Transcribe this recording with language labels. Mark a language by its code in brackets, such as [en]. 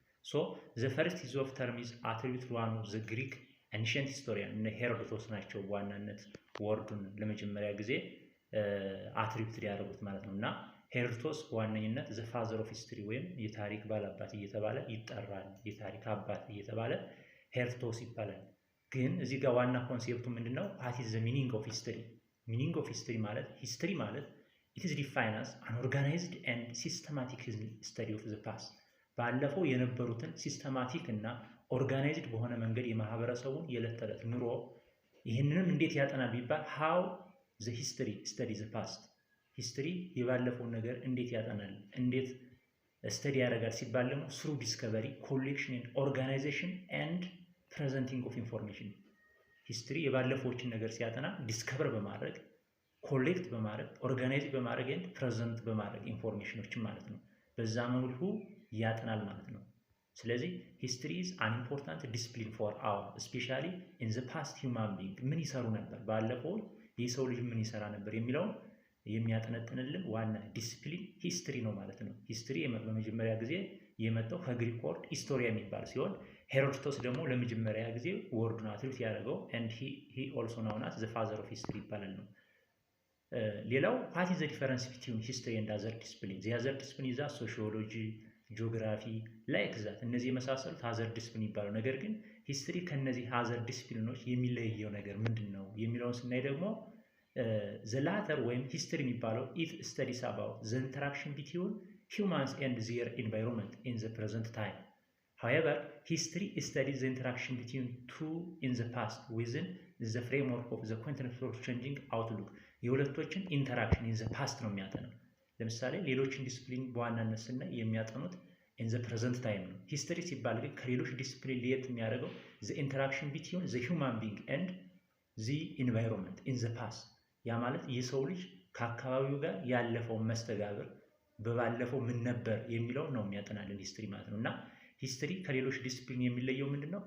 [en] So the first use of term is attributed to one of the Greek ancient historian [am] እና ሄሮዶቶስ ናቸው ዋናነት ወርዱን ለመጀመሪያ ጊዜ አትሪቢዩት ያደረጉት ማለት ነው። እና ሄሮዶቶስ በዋነኝነት the father of history ወይም የታሪክ ባላባት እየተባለ ይጠራል። የታሪክ አባት እየተባለ ሄሮዶቶስ ይባላል። ግን እዚህ ጋር ዋና ኮንሴፕቱ ምንድነው? [en] what is the meaning of history? meaning of history [am] ማለት [en] history ማለት it is defined as an organized and systematic study of the past. [am] ባለፈው የነበሩትን ሲስተማቲክ እና ኦርጋናይዝድ በሆነ መንገድ የማህበረሰቡን የዕለት ተዕለት ኑሮ ይህንንም እንዴት ያጠናል ቢባል how the history studies the past. history የባለፈውን ነገር እንዴት ያጠናል እንዴት ስተዲ ያደርጋል ሲባል ደግሞ [en] through discovery, collection and organization and presenting of information. [am] history የባለፈዎችን ነገር ሲያጠና ዲስከቨር በማድረግ ኮሌክት በማድረግ ኦርጋናይዝ በማድረግ and present በማድረግ ኢንፎርሜሽኖችን ማለት ነው። በዛ መልኩ ያጠናል ማለት ነው። ስለዚህ [en] history is an important discipline for our especially in the past human being [am] ምን ይሰሩ ነበር ባለፈው የሰው ልጅ ምን ይሰራ ነበር የሚለውን የሚያጠነጥንልን ዋና ዲስፕሊን ሂስትሪ ነው ማለት ነው። ሂስትሪ በመጀመሪያ ጊዜ የመጣው ከግሪክ ወርድ ሂስቶሪያ የሚባል ሲሆን ሄሮዶቶስ ደግሞ ለመጀመሪያ ጊዜ ወርዱን አትሪቢዩት ያደረገው and he also known as the father of history ይባላል ነው። ሌላው [en] what is the difference between history and other disciplines? the other discipline is sociology, geography like that እነዚህ የመሳሰሉት other discipline ይባላሉ። [am] ነገር ግን ሂስትሪ ከነዚህ other disciplines የሚለየው ነገር ምንድነው የሚለውን [en] ስናይ ደግሞ the latter ወይም history የሚባለው it studies about the interaction between humans and their environment in the present time. However, history studies the interaction between two in the past within the framework of the continuous changing outlook. የሁለቶችን ኢንተራክሽን in the past [am] ነው የሚያጠናው። ለምሳሌ ሌሎችን ዲስፕሊን በዋናነት ስናይ የሚያጠኑት [en] in the present time ነው። history ሲባል ግን ከሌሎች ዲስፕሊን ለየት የሚያደርገው the interaction between the human being and the environment in the past. [am] ያ ማለት የሰው ልጅ ከአካባቢው ጋር ያለፈው መስተጋብር በባለፈው ምን ነበር የሚለው ነው የሚያጠናልን ሂስትሪ ማለት ነው። እና ሂስትሪ ከሌሎች ዲስፕሊን የሚለየው ምንድነው?